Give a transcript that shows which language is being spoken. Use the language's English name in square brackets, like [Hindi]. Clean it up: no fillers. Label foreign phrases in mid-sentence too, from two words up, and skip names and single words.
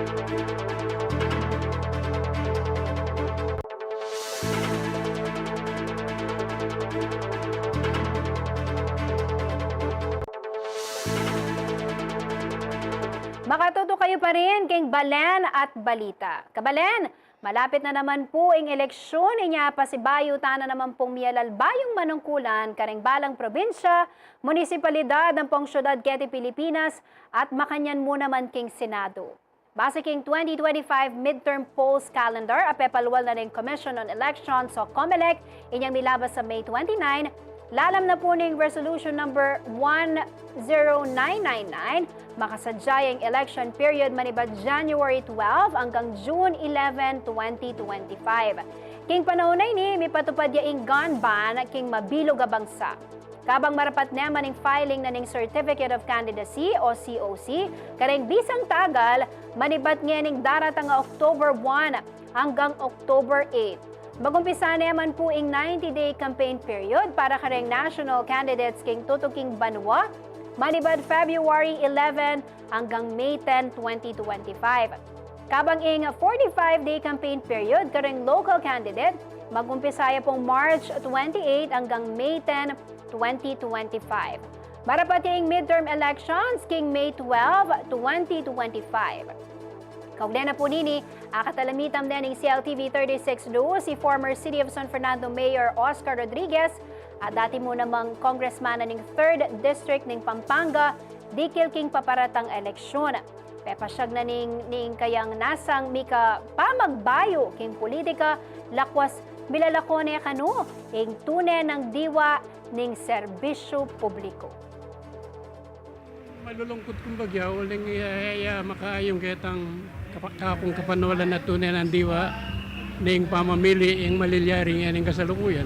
[Pampanga] Makatuto kayo pa rin kay Balen at Balita. Kabalen, malapit na naman po ang eleksyon niya pa si Bayutan na naman pong miyalalbayong manungkulan karing balang probinsya, munisipalidad ng pong syudad Quete, Pilipinas at Makanyan mo naman king Senado. Base king 2025 [English] midterm polls calendar, [Pampanga] apepalwal na rin [English] Commission on Elections [Pampanga] o COMELEC, inyang milabas sa May 29, lalam na po ning [English] resolution number 10999, [Pampanga] makasadyay ang election period manibad January 12 hanggang June 11, 2025. King panahonay ni mipatupad yaing gun ban king mabilog a bangsa. Kabang marapat naman ning filing na ning Certificate of Candidacy o COC, kareng bisang tagal, manibat nga ning daratang nga October 1 hanggang October 8. Magumpisa naman po ing [English] 90-day campaign period [Pampanga] para kareng [English] national candidates [Pampanga] king tutuking banwa, manibad February 11 hanggang May 10, 2025. Kabang ing [English] 45-day campaign period [Pampanga] kareng [English] local candidate, [Pampanga] magumpisaya pong March 28 hanggang May 10, 2025. Marapat ing [English] midterm elections [Pampanga] king May 12, 2025. Kaugnay na po nini, akatalamitam din ng CLTV 36 News si former City of San Fernando Mayor Oscar Rodriguez at dati mo namang congressman na ng 3rd District ng Pampanga, dikil king paparatang eleksyon. Pepasyag na ning kayang nasang mika pamagbayo king politika, lakwas milalako niya kanu, ing tunay ng diwa ning serbisyo publiko. Malulungkot kumbaga, uling makaayong kitang kapong kapanawalan na tunay ng diwa ning pamamili ing malilyaring yaning kasalukuyan.